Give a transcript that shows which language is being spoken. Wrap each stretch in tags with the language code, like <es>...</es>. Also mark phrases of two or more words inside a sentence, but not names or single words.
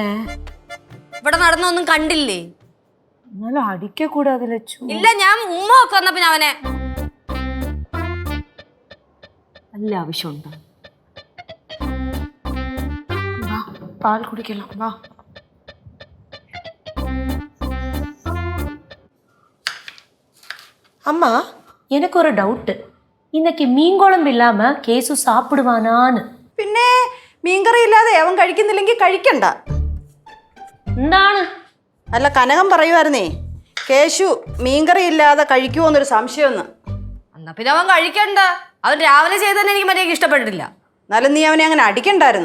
<ml>ഇവിടെ നടന്നൊന്നും കണ്ടില്ലേ? എന്നാലും അടിക്ക കൂടാതെ ലച്ചു. ഇല്ല, ഞാൻ ഉമ്മ ഒക്കെ വന്നപ്പോ ഞാൻ അവനെ നല്ല ആവശ്യമുണ്ടോ? പാൽ കുടിക്കണം വാ.</ml> <ta>அம்மா எனக்கு ஒரு டவுட். இன்னைக்கு மீன் குழம்பு இல்லாம கேசு சாப்பிடுவானான்னு.</ta> <ml>പിന്നെ മീൻകറി ഇല്ലാതെ അവൻ കഴിക്കുന്നില്ലെങ്കിൽ കഴിക്കണ്ട. എന്താണ്? അല്ല, കനകം പറയുമായിരുന്നേ കേശു മീൻകറി ഇല്ലാതെ കഴിക്കുമോന്നൊരു സംശയമൊന്ന്. എന്നാ പിന്നെ അവൻ കഴിക്കണ്ട. അവൻ രാവിലെ ചെയ്തതന്നെ എനിക്ക് മര്യാദക്ക് ഇഷ്ടപ്പെട്ടിട്ടില്ല. എന്നാലും നീ അവനെ അങ്ങനെ അടിക്കണ്ടായിരുന്നു.</ml>